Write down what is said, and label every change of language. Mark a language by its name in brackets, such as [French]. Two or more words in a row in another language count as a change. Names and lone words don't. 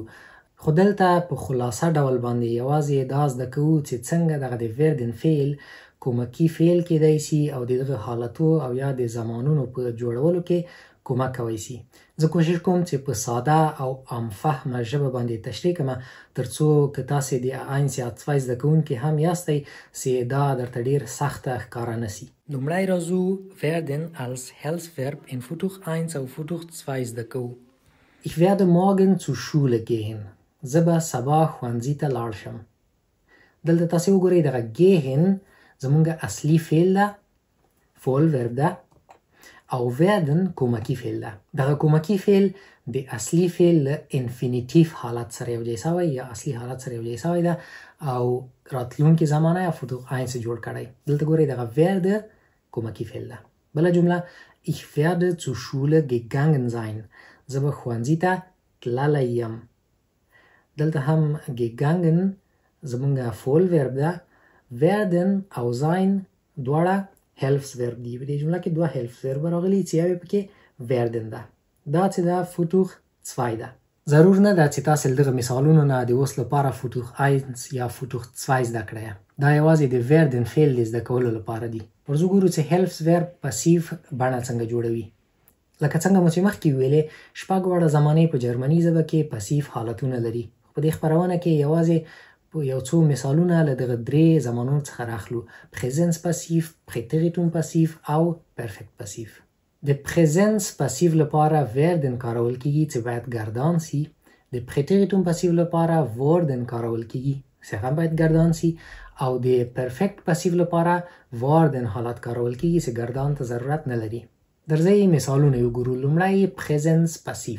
[Pashto] خو دلته په خلاصه ډول باندې یوازې دا زده کوو چې څنګه دغه د werden فعل کومکی فعل کیدای شي او دغه حالتو او یا د زمانونو په جوړولو کې کومک کوي شي. زه کوشش کوم چې په ساده او عام فهمه ژبه باندې تشریح کړم ترڅو که تاسې د 1 یا 2 زده کوونکي هم یاستئ چې دا درته ډیر سخته ښکاره نه شي. لومړی راځو [German] werden als Hilfsverb in [Pashto] فوتوخ 1 او فوتوخ 2 زده کوو. [German] Ich werde morgen zur Schule gehen. [Pashto] زه به سبا ښوونځي ته لاړ شم. دلته تاسې وګورئ دغه gehen زمونږ اصلي فعل ده، فول ورب ده، او werden کومکی فعل ده. دغه کومکی فعل د اصلي فعل له انفینیټیو حالت سره یوځای شوی یا اصلي حالت سره یوځای شوی ده او راتلونکي زمانه یا فوتوخ 1 جوړ کړی. دلته ګورئ دغه werde کومکی فعل ده. بله جمله [German] Ich werde zur Schule gegangen sein. [Pashto] زه به ښوونځي ته تللی یم. دلته هم gegangen زمونږ فول ورب ده. werden او sein دواړه هیلفز ورب دي. په دې جمله کې دوه هیلفز ورب راغلي چې یو پکې werden ده. دا چې دا فوتوخ 2 ده. ضرور نه ده چې تاسو دغه مثالونو نه د اوس لپاره فوتوخ 1 یا فوتوخ 2 زده کړئ. دا یوازې د werden فعل د زده کولو لپاره دي. ورځو ګورو چې هیلفز ورب پاسیو بڼه څنګه جوړوي. لکه څنګه مو چې مخکې ویلې شپږ واړه زمانې په جرمني ژبه کې پاسیو حالتونه لري. په دې خبرونه کې یوازې یو څو مثالونه له دغه درې زمانونو څخه راخلو: پریزنس پاسیو، پریتریتوم پاسیو او پرفیکت پاسیو. د پریزنس پاسیو لپاره werden کارول کیږي چې باید گردان سي. د پریتریتوم پاسیو لپاره worden کارول کیږي چې هم باید گردان سي. او د پرفیکت پاسیو لپاره worden حالت کارول کیږي چې گردان ته ضرورت نه لري. درځي مثالونه یو ګورو. لومړی پریزنس پاسیو.